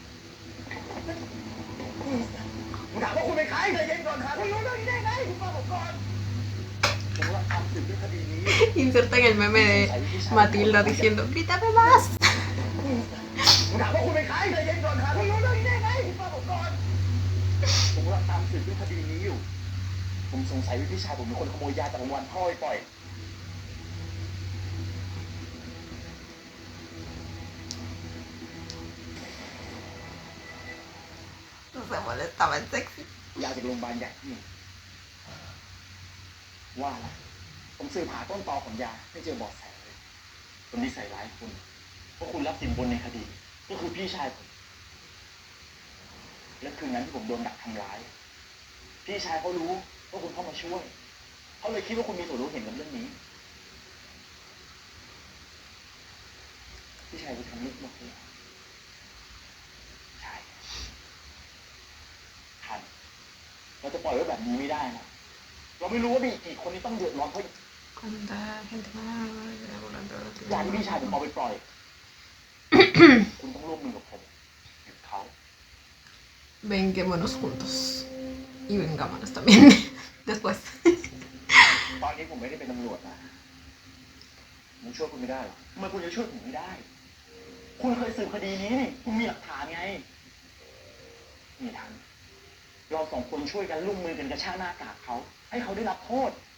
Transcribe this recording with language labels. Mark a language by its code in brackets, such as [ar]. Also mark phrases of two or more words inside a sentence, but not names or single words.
[th] ผมถามว่าคุณเป็นใครใจเย็นก่อนครับคุณรู้เรื่องนี้ได้ไงคุณฟังผมก่อน ผมกำลังตามสืบเรื่องคดีนี้อยู่ [es] Insertan el meme de Matilda diciendo, grítame más. [th] ผมถามว่าคุณเป็นใครใจเย็นก่อนครับคุณรู้เรื่องนี้ได้ไงคุณฟังผมก่อน ผมกำลังตามสืบเรื่องคดีนี้อยู่ ผมสงสัยว่าพี่ชายผมเป็นคนขโมยยาจากโรงพยาบาลพ่อไปปล่อย [es] Se molestaba el sexy. [th] ยาจากโรงพยาบาลใหญ่นี่ว่าละผมสืบหาต้นตอของยาไม่เจอเบาะแสเลยคนที่ใส่ร้ายคุณเพราะคุณรับสินบนในคดี ก็คือพี่ชายผม และคืนนั้นที่ผมโดนดักทำร้าย พี่ชายเขารู้ว่าคุณเข้ามาช่วย เขาเลยคิดว่าคุณมีส่วนรู้เห็นกับเรื่องนี้ พี่ชายคุณทำลึกหมดเลยใช่ทันเราจะปล่อยไว้แบบนี้ไม่ได้นะ เราไม่รู้ว่ามีอีกกี่คนที่ต้องเดือดร้อนเพราะ [es] Cuánta gente más. [th] ยาที่พี่ชายผมเอาไปปล่อย คุณต้องร่วมมือกับผมหยุดเขา [es] Vengámonos juntos. Y vengámonos también. Después. [th] ตอนนี้ผมไม่ได้เป็นตำรวจนะผมช่วยคุณไม่ได้หรอกทำไมคุณจะช่วยผมไม่ได้ คุณเคยสืบคดีนี้นี่ คุณมีหลักฐานไง นี่ทัน เราสองคนช่วยกันร่วมมือกันกระชากหน้ากากเขา ให้เขาได้รับโทษ